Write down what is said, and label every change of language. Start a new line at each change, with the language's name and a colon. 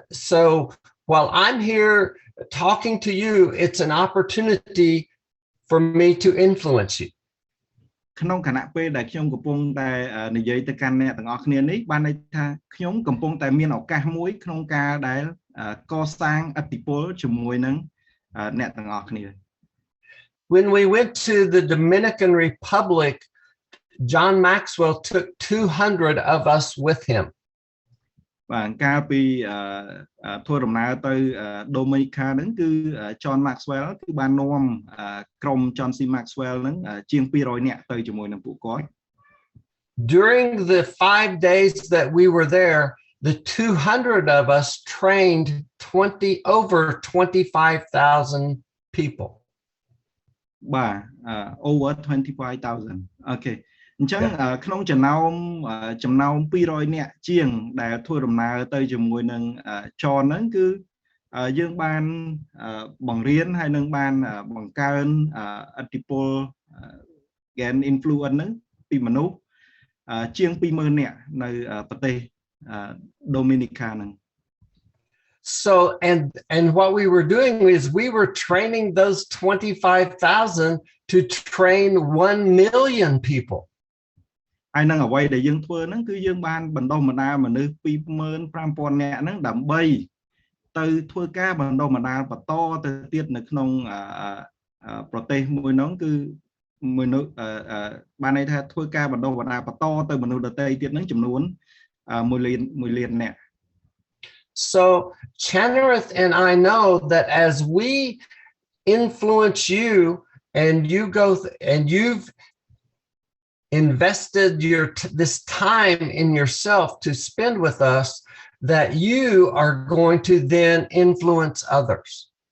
English: So while I'm here talking to you, it's an opportunity for me to influence you.
Khmer: ក្នុងខណៈពេលដែលខ្ញុំកំពុងតែនិយាយទៅកាន់អ្នកទាំងអស់គ្នានេះបានន័យថាខ្ញុំកំពុងតែមានឱកាសមួយក្នុងការដែលកសាងឥទ្ធិពលជាមួយនឹងអ្នកទាំងអស់គ្នា
English: When we went to the Dominican Republic, John Maxwell took 200 of us with him.
Khmer: បាទកាលពីធ្វើដំណើរទៅ Dominica ហ្នឹងគឺ John Maxwell គឺបាននាំក្រុម John C Maxwell ហ្នឹងជាង 200 នាក់ទៅជាមួយនឹងពួកគាត់
English: During the 5 days that we were there, the 200 of us trained over 25,000 people.
Khmer: បាទ
English: over 25,000 Okay
Khmer: អញ្ចឹងក្នុងចំណោម 200 នាក់ជាងដែលធ្វើដំណើរទៅជាមួយនឹង John ហ្នឹងគឺយើងបានបង្រៀនហើយនឹងបានបង្កើនឥទ្ធិពល
English: gain influence
Khmer: ហ្នឹងពីមនុស្សជាង 20,000 នាក់នៅប្រទេស Dominica ហ្នឹង
English: So and what we were doing is we were training those 25,000 to train 1 million people.
Khmer: ហើយនឹងអ្វីដែលយើងធ្វើហ្នឹងគឺយើងបានបណ្ដុះបណ្ដាលមនុស្ស 25,000 នាក់ហ្នឹងដើម្បីទៅធ្វើការបណ្ដុះបណ្ដាលបន្តទៅទៀតនៅក្នុងប្រទេសមួយហ្នឹងគឺមនុស្សបានន័យថាធ្វើការបណ្ដុះបណ្ដាលបន្តទៅមនុស្សដទៃទៀតហ្នឹងចំនួន 1 លាននាក់
English: So Chanarith and I know that as we influence you and you go and you've invested this time in yourself to spend with us, that you are going to then influence others.